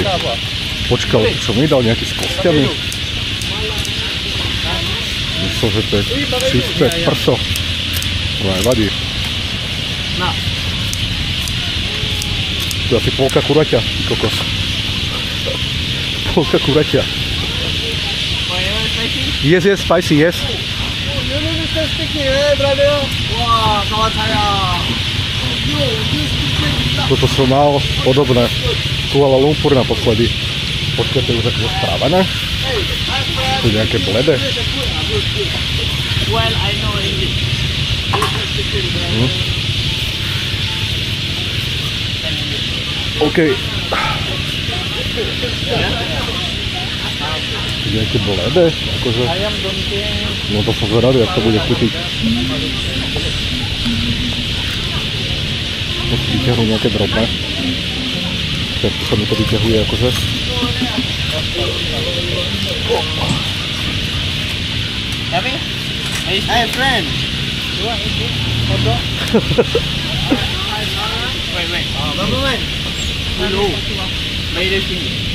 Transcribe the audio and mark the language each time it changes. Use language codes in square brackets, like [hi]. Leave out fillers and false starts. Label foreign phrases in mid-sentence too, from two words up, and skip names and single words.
[sk] Počkal, čo mi dal nejaký s kostiami? Myslel, že to je čisté prso. Ale nevadí. To je asi polka kuraťa, kokos. Polka kuraťa. [en] Yes, spicy, yes. [sk] Toto som mal podobné. Kuala Lumpur naposledy. Počkaj, to je už akože správené? To je nejaké blede. [en] Well, I know English. OK. [sk] To je nejaké blede? Akože... No to som zvedavý, ak to bude chutiť. Tak vyťahnu nejaké drobné. Tak sa mi to vyťahuje akože. [en] Hey friend. You want eat hot dog? Wait. Government. Hello. Made it in.